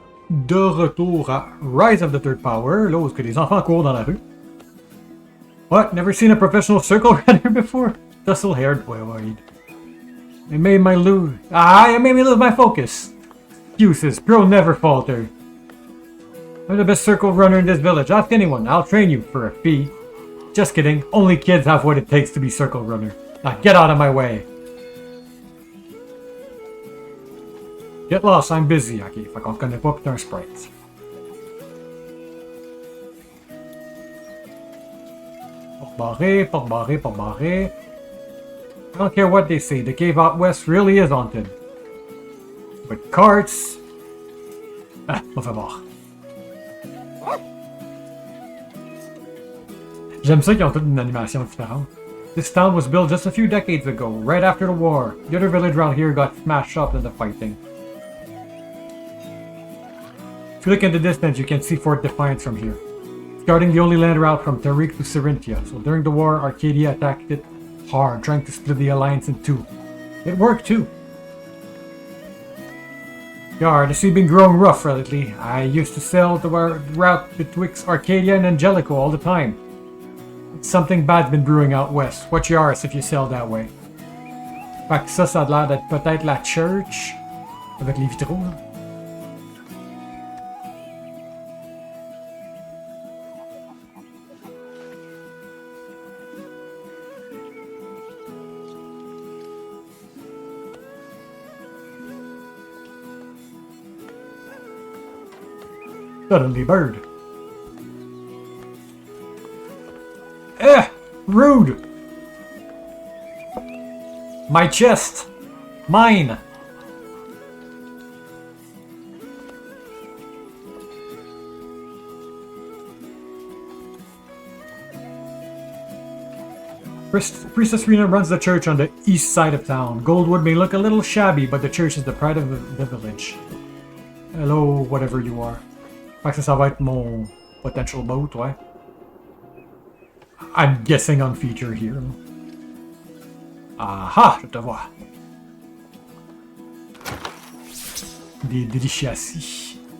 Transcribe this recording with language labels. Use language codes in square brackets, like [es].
[fr] De retour à Rise of the Third Power, là où que les enfants courent dans la rue. [en] What? Never seen a professional circle runner before? Tussle-haired boy. It made me lose my focus. Excuses, pro never falter. I'm the best circle runner in this village. Ask anyone, I'll train you for a fee. Just kidding, only kids have what it takes to be circle runner. Now get out of my way. Get lost, I'm busy. [fr] Ok, fait qu'on te connaît pas pis t'es un sprite. Porte barrée. [en] I don't care what they say, the cave out west really is haunted. With carts... [fr] Ah, on fait voir. J'aime ça qu'ils ont toute une animation différente. [en] This town was built just a few decades ago, right after the war. The other village around here got smashed up in the fighting. If you look in the distance, you can see Fort Defiance from here. It's guarding the only land route from Tariq to Carinthia, so during the war, Arcadia attacked it hard, trying to split the alliance in two. It worked too. Yar, the sea been growing rough lately. I used to sail the route betwixt Arcadia and Angelico all the time. Something bad's been brewing out west. Watch your arse if you sail that way. [fr] Fait que ça a l'air d'être peut-être la church avec les vitraux. Là. [en] Suddenly bird. Rude! My chest! Mine! Priestess Rena runs the church on the east side of town. Goldwood may look a little shabby, but the church is the pride of the village. Hello, whatever you are. [fr] Fait que ça va être mon [en] potential boat, [fr] ouais. [en] I'm guessing on feature here. [fr] Aha, je te vois. Des deliciaci.